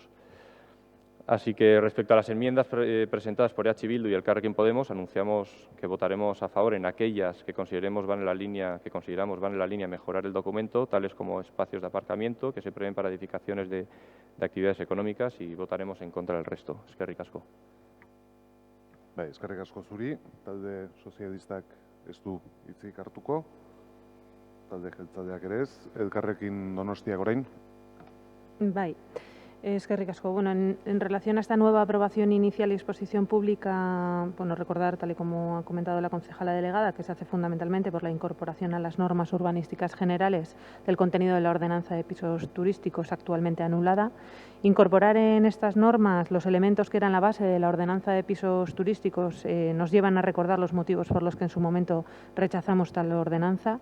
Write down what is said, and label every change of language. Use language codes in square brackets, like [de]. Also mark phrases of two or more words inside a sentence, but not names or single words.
[es] Así que respecto a las enmiendas presentadas por EH Bildu y Elkarrekin Podemos, anunciamos que votaremos a favor en aquellas que consideramos van en la línea de mejorar el documento, tales como espacios de aparcamiento que se prevén para edificaciones de actividades económicas, y votaremos en contra del resto. [eu] Eskerrik asko. Bai, eskerrik asko zuri, talde sozialistak ez du hitzik hartuko, talde jeltzaleak ere ez, Elkarrekin Donostiak orain. Bai. Eskerrik asko. [es] Bueno, en relación a esta nueva aprobación inicial y exposición pública, bueno, recordar, tal y como ha comentado la concejala delegada, que se hace fundamentalmente por la incorporación a las normas urbanísticas generales del contenido de la ordenanza de pisos turísticos actualmente anulada. Incorporar en estas normas los elementos que eran la base de la ordenanza de pisos turísticos nos llevan a recordar los motivos por los que en su momento rechazamos tal ordenanza.